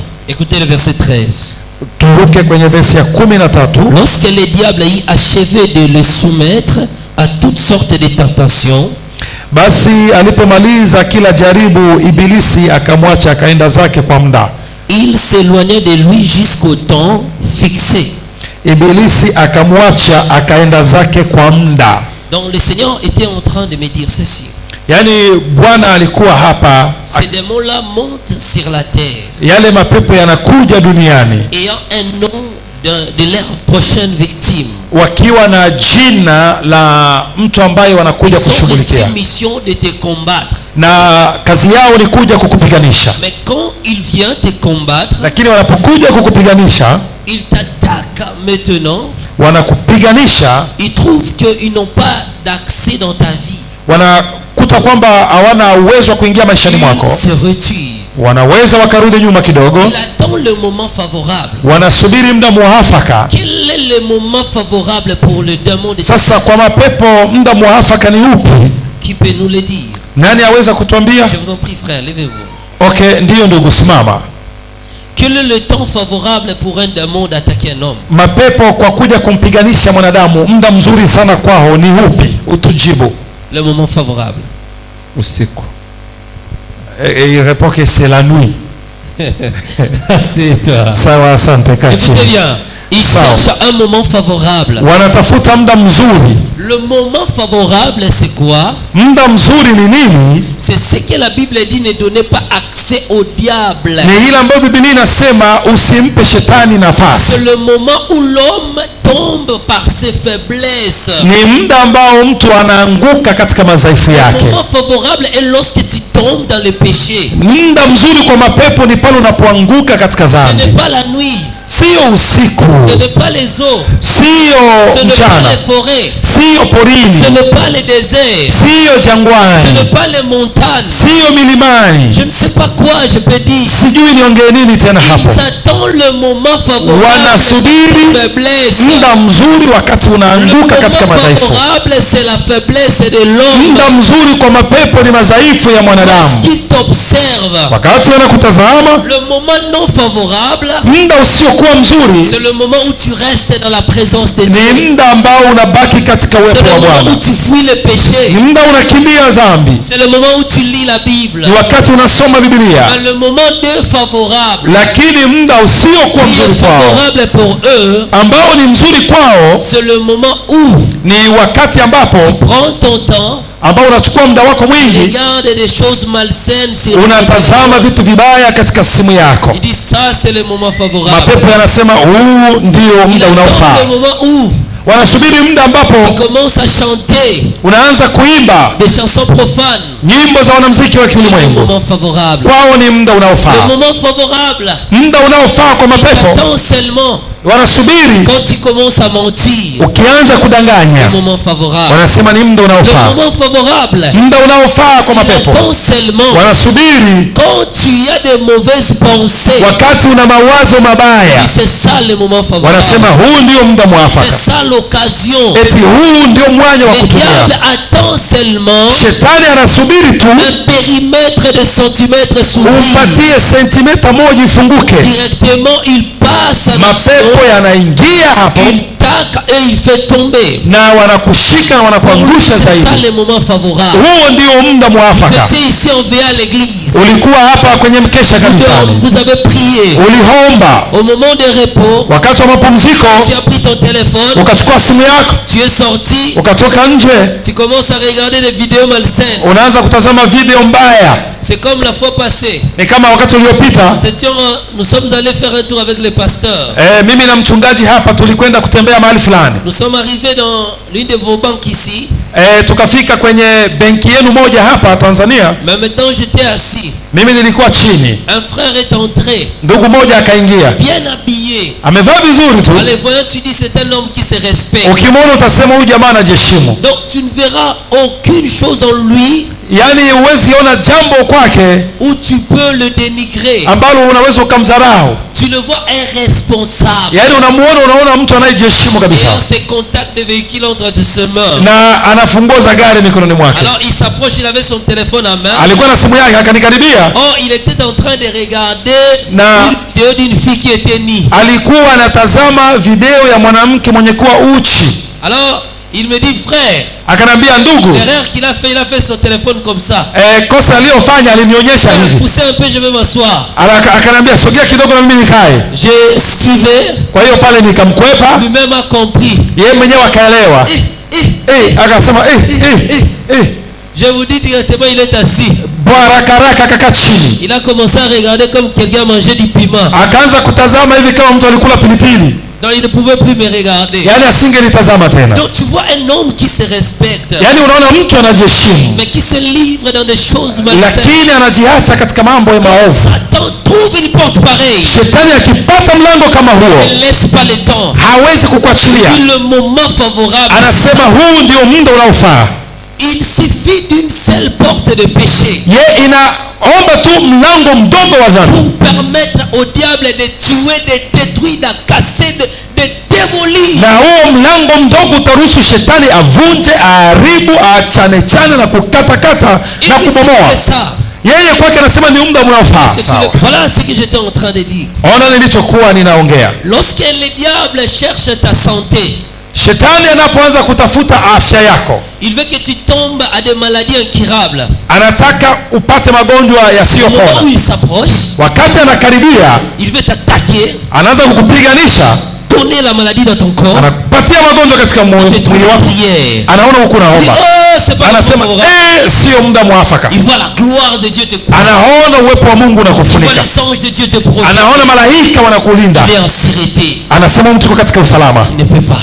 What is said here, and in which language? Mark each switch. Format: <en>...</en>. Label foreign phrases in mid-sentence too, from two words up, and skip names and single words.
<fr>Écoutez le verset 13.</fr> <sw>Turuke kwenye versi ya 13.</sw> <fr>Lorsque le diable eut achevé de le soumettre à toutes sortes de tentations,</fr> <sw>Basi alipomaliza kila jaribu, Ibilisi akamwacha akaenda zake kwa muda.</sw> <fr>il s'éloignait de lui jusqu'au temps fixé.</fr> <sw>Ibilisi akamwacha akaenda zake kwa muda.</sw> <fr>Donc le Seigneur était en train de me dire ceci.</fr> <sw>Yaani Bwana alikuwa hapa,</sw> <fr>Ces démons-là montent sur la terre,</fr> <sw>yale mapepo yanakuja duniani</sw> <fr>ayant un nom de leur prochaine victime.</fr> <sw>wakiwa na jina la mtu ambaye wanakuja</sw> <fr>Ils ont</fr> <sw>kushughulikia,</sw> <fr>reçu mission de te combattre.</fr> <sw>na kazi yao ni kuja kukupiganisha.</sw> <fr>Mais quand il vient te combattre,</fr> <sw>Lakini wanapokuja kukupiganisha,</sw> <fr>il t'attaque maintenant.</fr> <sw>wanakupiganisha,</sw> <fr>Ils trouvent qu'ils n'ont pas d'accès dans ta vie.</fr> <sw>wanakuta kwamba hawana uwezo wa kuingia maishani mwako,</sw> <fr>Ils se retirent.</fr> <sw>wanaweza wakarudi nyuma kidogo,</sw> <fr>Il attend le moment favorable.</fr> <sw>wanasubiri muda muafaka.</sw> <fr>Quel est le moment favorable pour le démon de</fr> <sw>Sasa kwa mapepo muda muafaka ni upi?</sw> <fr>Qui peut nous le dire?</fr> <sw>Nani aweza kutuambia?</sw> <fr>Je vous en prie, frère, levez-vous.</fr> <sw>Okay, ndiyo ndugu, simama.</sw> <fr>Quel est le temps favorable pour un démon d'attaquer un homme?</fr> <sw>Mapepo kwa kuja kumpiganisha mwanadamu, muda mzuri sana kwao ni upi? Utujibu.</sw> <fr>Le moment favorable.</fr> <sw>Usiku.</sw> <fr>Et il répond que c'est la nuit. C'est toi.</fr> <sw>Sawa, asante, kaa</sw> <fr>Écoutez</fr> <sw>chini.</sw> <fr>bien. Il</fr> <sw>Sawa.</sw> <fr>cherche un moment favorable.</fr> <sw>Wanatafuta muda mzuri.</sw> <fr>Le moment favorable, c'est quoi?</fr> <sw>Muda mzuri ni nini?</sw> <fr>C'est ce que la Bible dit, ne donnez pas accès au diable.</fr> <sw>Ni ile ambayo Biblia inasema usimpe shetani nafasi.</sw> <fr>C'est le moment où l'homme tombe par ses faiblesses.</fr> <sw>Ni muda ambao mtu anaanguka katika madhaifu</sw> <fr>Le</fr> <sw>yake.</sw> <fr>moment favorable est lorsque tu tombes dans le péché.</fr> <sw>Muda mzuri kwa mapepo ni pale unapoanguka katika</sw> <fr>Ce</fr> <sw>dhambi.</sw> <fr>n'est pas la nuit,</fr> <sw>Sio usiku,</sw> <fr>ce n'est pas les eaux,</fr> <sw>sio</sw> <fr>ce n'est pas</fr> <sw>mchana,</sw> <fr>les forêts,</fr> <sw>sio</sw> <fr>ce</fr> <sw>porini,</sw> <fr>n'est pas les déserts,</fr> <sw>sio</sw> <fr>ce</fr> <sw>jangwani,</sw> <fr>n'est pas les montagnes.</fr> <sw>sio milimani.</sw> <fr>Je ne sais pas quoi je peux dire.</fr> <sw>Sijui niongee nini tena hapo.</sw> <fr>Ils attendent le moment favorable</fr> <sw>Wanasubiri</sw> <fr>de faiblesse.</fr> <sw>muda mzuri wakati</sw> <fr>Le</fr> <sw>unaanguka katika</sw> <fr>moment</fr> <sw>madhaifu.</sw> <fr>favorable, c'est la faiblesse de l'homme.</fr> <sw>Muda mzuri kwa mapepo ni madhaifu ya mwanadamu.</sw> <fr>Lorsqu'il t'observe,</fr> <sw>Wakati wanakutazama,</sw> <fr>le moment non favorable,</fr> <sw>muda usiokuwa mzuri</sw> <fr>c'est le moment où tu restes dans la présence de Dieu.</fr> <sw>ni muda ambao unabaki katika</sw> <fr>C'est</fr> <sw>uwepo</sw> <fr>le</fr> <sw>wa</sw> <fr>moment</fr> <sw>Bwana.</sw> <fr>où tu fuis le péché.</fr> <sw>Ni muda unakimbia dhambi.</sw> <fr>C'est le moment où tu lis la Bible.</fr> <sw>Ni wakati unasoma Biblia.</sw> <fr>Mais le moment défavorable,</fr> <sw>Lakini muda usiokuwa</sw> <fr>qui</fr> <sw>mzuri</sw> <fr>est</fr> <sw>kwao,</sw> <fr>favorable pour eux,</fr> <sw>ambao ni mzuri kwao,</sw> <fr>c'est le moment où</fr> <sw>ni wakati ambapo</sw> <fr>prends ton temps,</fr> <sw>ambao unachukua muda wako mwingi,</sw> <fr>regarde des choses malsaines sur</fr> <sw>unatazama vitu vibaya katika simu yako.</sw> <fr>Il dit ça, c'est le moment favorable.</fr> <sw>Mapepo yanasema huu ndio</sw> <fr>Il</fr> <sw>muda</sw> <fr>attend</fr> <sw>unaofaa.</sw> <fr>le moment où</fr> <sw>Wanasubiri muda ambapo</sw> <fr>tu commences à chanter</fr> <sw>unaanza kuimba</sw> <fr>des chansons profanes.</fr> <sw>nyimbo za wanamuziki wa</sw> <fr>Le</fr> <sw>kiulimwengu.</sw> <fr>moment favorable.</fr> <sw>Kwao ni muda</sw> <fr>Le</fr> <sw>unaofaa.</sw> <fr>moment favorable.</fr> <sw>Muda unaofaa kwa</sw> <fr>Il</fr> <sw>mapepo.</sw> <fr>t'attend seulement</fr> <sw>Wanasubiri</sw> <fr>quand tu commences à mentir.</fr> <sw>ukianza</sw> <fr>Le</fr> <sw>kudanganya,</sw> <fr>moment favorable.</fr> <sw>wanasema ni muda</sw> <fr>Le</fr> <sw>unaofaa.</sw> <fr>moment favorable.</fr> <sw>Muda unaofaa kwa</sw> <fr>Il</fr> <sw>mapepo.</sw> <fr>attend seulement</fr> <sw>Wanasubiri</sw> <fr>quand tu as des mauvaises pensées.</fr> <sw>wakati una mawazo mabaya.</sw> <fr>C'est ça le moment favorable.</fr> <sw>Wanasema huu ndio muda mwafaka.</sw> <fr>C'est ça l'occasion.</fr> <sw>Eti huu ndio mwanya wa</sw> <fr>Le</fr> <sw>kutumia.</sw> <fr>diable attend seulement</fr> <sw>Shetani anasubiri tu</sw> <fr>un périmètre de centimètres s'ouvrir.</fr> <sw>umpatie sentimeta moja ifunguke.</sw> <fr>Directement, il passe avec</fr> <sw>Mapepo yanaingia hapo</sw> <fr>il tacle et il fait tomber.</fr> <sw>na wanakushika na wanakuangusha</sw> <fr>C'est ça</fr> <sw>zaidi.</sw> <fr>le moment favorable.</fr> <sw>Huo ndio muda mwafaka.</sw> <fr>C'était ici en veille à l'église.</fr> <sw>Ulikuwa hapa kwenye mkesha kanisani,</sw> <fr>Vous avez prié.</fr> <sw>uliomba</sw> <fr>Au moment de repos,</fr> <sw>wakati wa mapumziko,</sw> <fr>tu as pris ton téléphone,</fr> <sw>ukachukua simu yako,</sw> <fr>tu es sorti,</fr> <sw>ukatoka nje,</sw> <fr>tu commences à regarder des vidéos malsaines.</fr> <sw>unaanza kutazama video mbaya.</sw> <fr>C'est comme la fois passée.</fr> <sw>Ni kama wakati uliopita,</sw> <fr>Nous sommes allés faire un tour avec le pasteur.</fr> <sw>mimi na mchungaji hapa tulikwenda kutembea mahali fulani.</sw> <fr>Nous sommes arrivés dans l'une de vos banques ici.</fr> <sw>Tukafika kwenye benki yenu moja hapa Tanzania.</sw> <fr>Mais maintenant j'étais assis.</fr> <sw>Mimi nilikuwa chini.</sw> <fr>Un frère est entré.</fr> <sw>Ndugu moja akaingia.</sw> <fr>Bien habillé.</fr> <sw>Amevaa vizuri tu.</sw> <fr>En le voyant, tu dis c'est un homme qui se respecte.</fr> <sw>Ukimwona utasema huyu jamaa anajiheshimu.</sw> <fr>Donc tu ne verras aucune chose en lui.</fr> <sw>Yaani huwezi ona jambo kwake</sw> <fr>où tu peux le dénigrer.</fr> <sw>Ambalo unaweza ukamdharau.</sw> <fr>Tu le vois irresponsable.</fr> <sw>Yaani unaona mtu anayejiheshimu kabisa.</sw> <fr>Et ses contacts de véhicule entre de ses mains.</fr> <sw>Na anafungua za gari mikononi mwake.</sw> <fr>Alors il s'approche, il avait son téléphone en main.</fr> <sw>Alikuwa na simu yake akanikaribia.</sw> <fr>Oh, il était en train de regarder une vidéo d'une fille qui était nue.</fr> <sw>Alikuwa anatazama video ya mwanamke mwenye kuwa uchi.</sw> <fr>Alors il me dit frère,</fr> <sw>akanambia ndugu,</sw> <fr>l'erreur qu'il a fait son téléphone comme ça.</fr> <sw>Kosa aliyofanya alinionyesha hivi.</sw> <fr>Poussez un peu, je vais m'asseoir.</fr> <sw>Akanambia sogea kidogo na mimi nikae.</sw> <fr>Je suivais.</fr> <sw>Kwa hiyo pale nikamkwepa.</sw> <fr>Lui-même a compris.</fr> <sw>Yeye mwenyewe akaelewa. Akasema</sw> <fr>Je vous dis directement, il est assis.</fr> <sw>Haraka akakaa chini.</sw> <fr>Il a commencé à regarder comme quelqu'un mangeait du piment.</fr> <sw>Akaanza kutazama hivi kama mtu alikula pilipili.</sw> <fr>Donc il ne pouvait plus me regarder.</fr> <sw>Yaani asingenitazama tena.</sw> <fr>Donc tu vois un homme qui se respecte.</fr> <sw>Yaani unaona mtu anajiheshimu.</sw> <fr>Mais qui se livre dans des choses malsaines.</fr> <sw>Lakini anajiacha katika mambo ya maovu.</sw> <fr>Satan trouve une porte pareille.</fr> <sw>Shetani akipata mlango kama huo,</sw> <fr>ne laisse pas le temps.</fr> <sw>Hawezi kukuachilia.</sw> <fr>Le moment favorable.</fr> <sw>Anasema huu ndio muda unaofaa.</sw> <fr>Il suffit d'une seule porte de péché.</fr> <sw>Inaomba tu mlango mdogo wa dhambi.</sw> <fr>Pour permettre au diable de tuer, de détruire, de casser, de démolir.</fr> <sw>Na huo mlango mdogo utaruhusu shetani avunje, aharibu, achane na kukatakata na kubomoa. Yeye kwake anasema ni muda unaofaa.</sw> <fr>Voilà ce que j'étais en train de dire.</fr> <sw>Ona nilichokuwa ninaongea.</sw> <fr>Lorsque le diable cherche ta santé,</fr> <sw>Shetani anapoanza kutafuta afya yako,</sw> <fr>il veut que tu tombes à des maladies incurables.</fr> <sw>Anataka upate magonjwa yasiyopona.</sw> <fr>Quand il s'approche,</fr> <sw>wakati anakaribia,</sw> <fr>il veut t'attaquer,</fr> <sw>anaanza kukupiganisha,</sw> <fr>donner la maladie dans ton corps,</fr> <sw>anakupatia magonjwa katika mwili wako. Anaona huko naomba, anasema sio muda mwafaka.</sw> <fr>Il voit la gloire de Dieu te couvrir.</fr> <sw>Anaona uwepo wa Mungu unakufunika.</sw> <fr>Les anges de Dieu te protègent.</fr> <sw>Anaona malaika wanakulinda.</sw> <fr>Il est en sécurité.</fr> <sw>Anasema mtu katika usalama.</sw> <fr>Il ne peut pas.</fr>